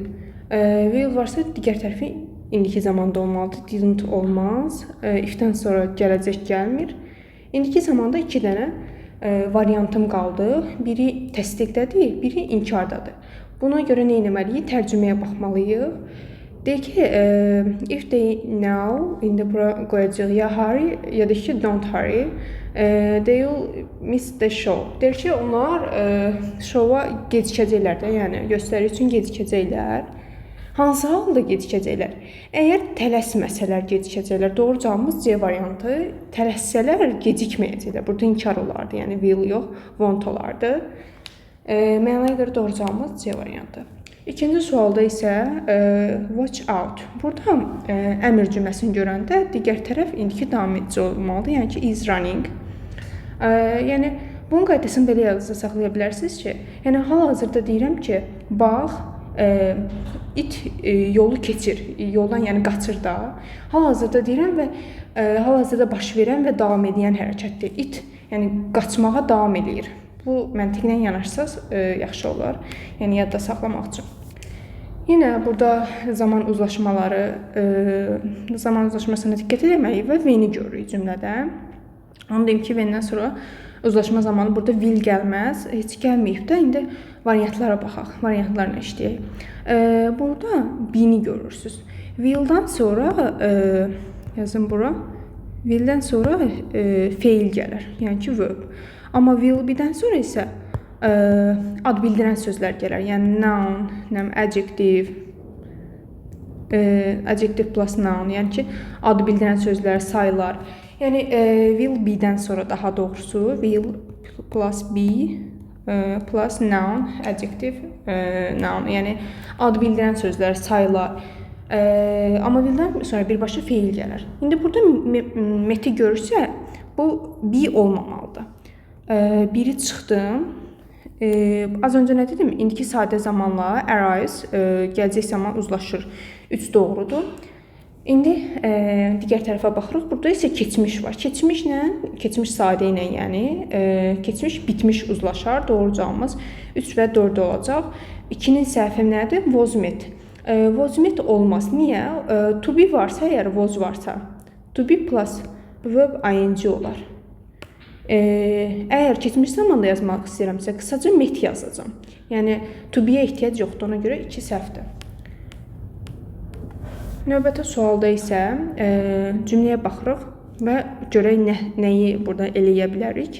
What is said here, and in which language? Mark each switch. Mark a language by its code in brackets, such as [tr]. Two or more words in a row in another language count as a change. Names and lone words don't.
[az] Will varsa digər tərəfi indiki zamanda olmalıdır, didn't olmaz. Ifdən sonra gələcək gəlmir. İndiki zamanda 2 dənə variantım qaldı. Biri təsdiqdədir, biri inkardadır. Buna görə nə etməliyik? Tərcüməyə baxmalıyıq. Deyək ki, [en] if they now, [az] indi bura qoyacaq ya hurry ya da ki [en] don't hurry. They will miss the show. [az] Deyir ki, onlar şova gecikəcəklər də, yəni göstəri üçün gecikəcəklər. Hansı halda gecikəcəklər? Əgər tələsməsələr gecikəcəklər. Doğru cavabımız C variantı. Tələssələr gecikməyəcəklər. Burada inkar olardı, yəni will yox, won't olardı. Mənaya görə doğru cavabımız C variantı. İkinci sualda isə [en] watch out. [az] Burada əmr cümləsini görəndə digər tərəf indiki davam edici olmalıdır. Yəni ki, [en] is running. [az] Yəni bunun qaydasını belə yazıda saxlaya bilərsiniz ki, yəni hal-hazırda deyirəm ki, bax, it yolu keçir, yoldan yəni qaçır da. Hal-hazırda deyirəm və hal-hazırda baş verən və davam edən hərəkətdir. It yəni qaçmağa davam eləyir. Bu məntiqlə yanaşsaz yaxşı olar. Yəni yadda saxlamaq üçün. Yenə burada zaman uzlaşmasına diqqət etməliyik və when-i görürük cümlədə. Onu deyim ki, when-dən sonra uzlaşma zamanı burada will gəlməz, heç gəlməyib də. İndi variantlara baxaq, variantlarla işləyək. Burada be-ni görürsünüz. Will-dan sonra, yazın bura, will-dən sonra feil gələr, yəni ki, verb. Amma [en] will be- [az] dən sonra isə ad bildirən sözlər gələr, yəni [en] noun, adjective, adjective plus noun, [az] yəni ki, ad bildirən sözlər, saylar. Yəni [en] will be- [az] dən sonra daha doğrusu [en] will plus be plus noun, adjective, noun. [az] Yəni ad bildirən sözlər, saylar. Amma will-dən sonra birbaşa feil gələr. İndi burada meti görürsə, bu be olmamalıdır. Biri çıxdım. Az öncə nə dedim? İndiki sadə zamanla arise, gələcək zaman uzlaşır. 3 doğrudur. İndi digər tərəfə baxırıq. Burada isə keçmiş var. Keçmiş sadə ilə, yəni keçmiş bitmiş uzlaşar. Doğru cavabımız 3 və 4 olacaq. 2-nin səhvi nədir? [en] Was met. Was met olmaz. Niyə? To be [az] varsa, əgər was varsa, [en] to be plus verb ing olar. [az] Əgər keçmiş zamanda yazmaq istəyirəmsə, qısaca met yazacağam. Yəni [en] to be- [az] yə ehtiyac yoxdur, ona görə 2 səhvdir. Növbəti sualda isə cümləyə baxırıq və görək nəyi burada eləyə bilərik.